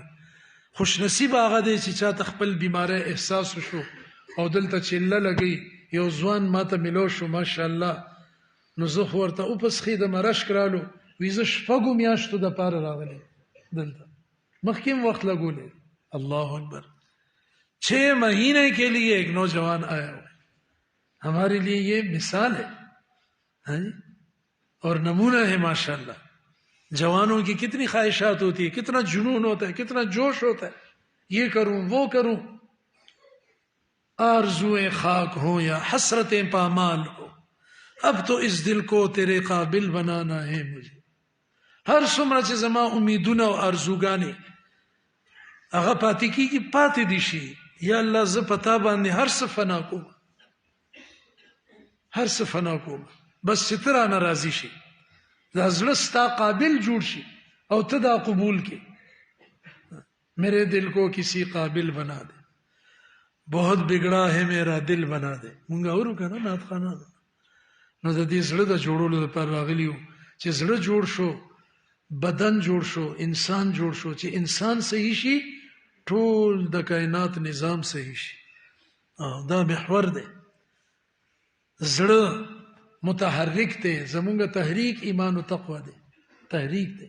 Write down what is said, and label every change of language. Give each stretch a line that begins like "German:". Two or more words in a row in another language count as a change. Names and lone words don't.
Pashto: خوش نصیب هغه دی چې چاته خپل بیماری احساس وشو او دلته چله لګي، یو ځوان ماته ملو شو ماشاءالله، نو زه خو ورته وپسخېدم، رشک رالو، وی زه شپږو میاشتو دپاره راغلی دلته، مخکې هم وخت لګولی.
Arabic: اللہ اکبر.
Urdu: 6 مہینے کے لیے ایک نوجوان آیا ہوا ہے، ہمارے لیے یہ مثال ہے اور نمونہ ہے. ماشاءاللہ جوانوں کی کتنی خواہشات ہوتی ہے، کتنا جنون ہوتا ہے، کتنا جوش ہوتا ہے، یہ کروں وہ کروں. آرزویں خاک ہوں یا حسرتیں پامال ہو، اب تو اس دل کو تیرے قابل بنانا ہے مجھے.
Pashto: ہر څومره چې زما امیدونه او ارزوګانې هغه پاتې کېږي، پاتې دي شي. یا الله زه په تا باندې هر څه فنا کوم، هر څه فنا کوم، بس چې ته رانه راضي شي، دا زړه ستا قابل جوړ شي او ته دا قبول کې.
Urdu: میرے دل کو کسی قابل بنا دے، بہت بگڑا ہے میرا دل بنا دے.
Pashto: مونږ اورو که نه نعت خوانانو؟ نو د دې زړه د جوړولو لپاره راغلي یو چې زړه جوړ شو، بدن جوړ شو، انسان جوړ شو. چې انسان صحیح شي ټول د کائنات نظام صحیح شي. دا محور دی. زړه متحرک دی، زمونږ تحریک ایمان او تقوا دی، تحریک دی.